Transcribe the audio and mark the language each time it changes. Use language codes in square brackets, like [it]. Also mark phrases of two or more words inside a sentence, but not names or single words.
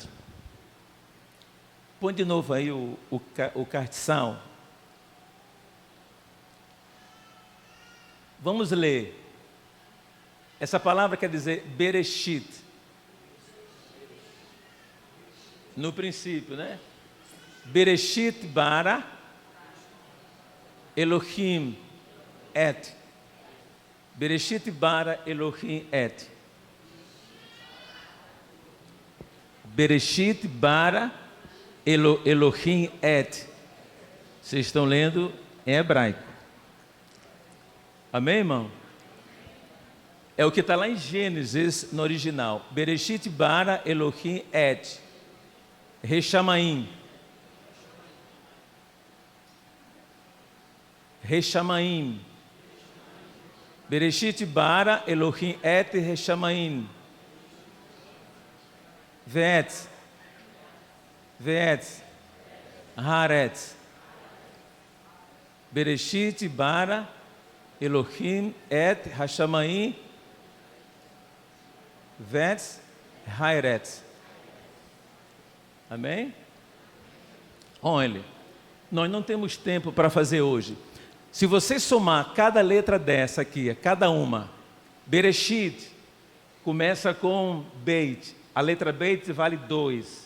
[pt] Põe de novo aí o cartiçal. Vamos ler. Essa palavra quer dizer Bereshit. No princípio, né? [he] בראשית ברא אלהים את. בראשית ברא אלהים את. בראשית ברא אלהים את. [pt] Vocês estão lendo em hebraico. Amém, irmão? É o que está lá em Gênesis, no original. [he] בראשית ברא אלהים את. השמים השמים. בראשית ברא אלהים את השמים. ואת ואת. Haaretz. בראשית ברא אלהים את השמים. ואת הארץ. [pt] Amém? Olha, nós não temos tempo para fazer hoje. Se você somar cada letra dessa aqui, cada uma, Bereshit começa com Beit. A letra Beit vale 2.